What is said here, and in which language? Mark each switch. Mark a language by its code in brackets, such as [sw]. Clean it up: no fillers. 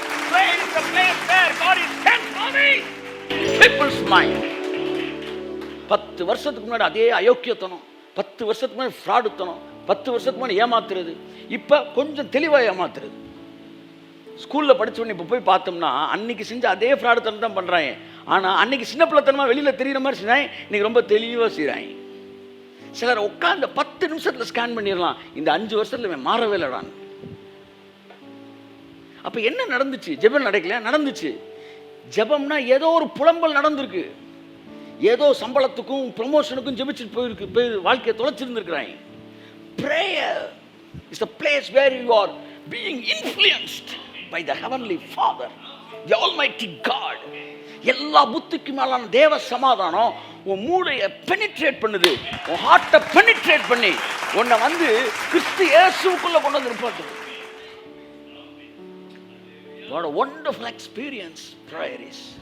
[en] Prayer is the place where God is transforming people's mind. [ta] 10 வருஷத்துக்கு முன்னாடி அதே அயோக்கியத்தனம், 10 வருஷத்துக்கு முன்னாடி ஃப்ராடுத்தனம், 10 வருஷத்துக்கு முன்னாடி ஏமாத்துறது, இப்போ கொஞ்சம் தெளிவாக ஏமாத்துறது. ஸ்கூலில் படித்தவொடனே இப்போ போய் பார்த்தோம்னா அன்னைக்கு செஞ்ச அதே ஃப்ராடுத்தனம் தான் பண்ணுறாங்க. ஆனால் அன்னைக்கு சின்ன பிள்ளைத்தனமாக வெளியில் தெரிகிற மாதிரி செஞ்சாங்க, இன்னைக்கு ரொம்ப தெளிவாக செய்கிறாங்க. சிலர் உட்காந்து 10 நிமிஷத்தில் ஸ்கேன் பண்ணிடலாம், இந்த 5 வருஷத்தில் மாறவே இல்லைடான். அப்போ என்ன நடந்துச்சு? ஜெபம் நடக்கல, நடந்துச்சு. ஜெபம்னா ஏதோ ஒரு புலம்பல் நடந்திருக்கு, ஏதோ சம்பளத்துக்கும் ப்ரமோஷனுக்கும் ஜெபிச்சுட்டு போய் வாழ்க்கையை தொலைச்சிருந்துருக்கிறாங்க. [en] Prayer is the place where you are being influenced by the heavenly Father, the Almighty God. [ta] எல்லா புத்திக்கு மேலான தேவ சமாதானம் உன் மூளையை பெனிட்ரேட் பண்ணுது, உன் ஹார்ட்டை பெனிட்ரேட் பண்ணி உன்னை வந்து கிறிஸ்து இயேசுக்குள்ள கொண்டு வந்து நிப்பாட்டுது. [en] What a wonderful experience prayer is.